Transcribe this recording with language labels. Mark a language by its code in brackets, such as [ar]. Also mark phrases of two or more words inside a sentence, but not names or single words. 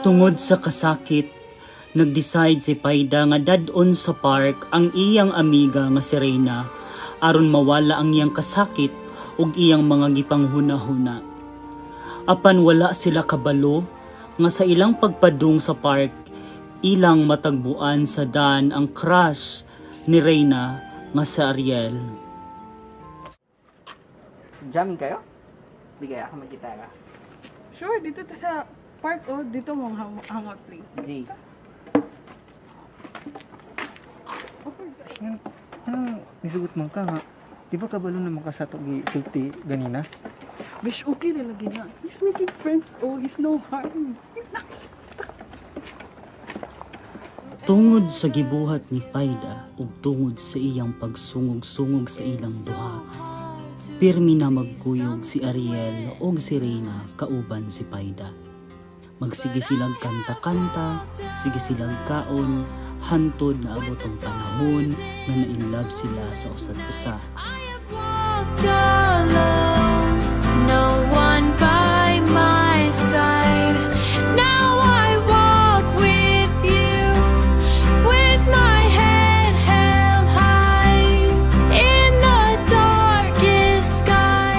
[ceb] Tungod sa kasakit, nag-decide si Faida nga dadon sa park ang iyang amiga nga si Reina aron mawala ang iyang kasakit ug iyang mga gipanghuna-huna. Apan wala sila kabalo nga sa ilang pagpadung sa park, ilang matagbuan sa dan ang crush ni Reina nga si Ariel. [tl] Jamming kayo? Bigay ako mag-gitara. Sure, dito ta sa Park, oh. Dito mo hangout place. [ceb] Jay. Yan, nisugot man ka nga. Di ba kabalo naman ka sa sulti ganina? Bish, okay na lagi na. [en] He's making friends, oh. He's no harm. [ceb] Tungod sa gibuhat ni Paida ug tungod sa iyang pagsungog-sungog sa ilang duha, pirmi na magkuyog si Ariel ug si Reina kauban si Paida. Magsige silang kanta-kanta, sige silang kaon, hantod na abot ang panahon na na-inlove sila sa usa-usa. [en] Walked alone, no one by my side. Now I walk with you, with my head held high in the darkest sky.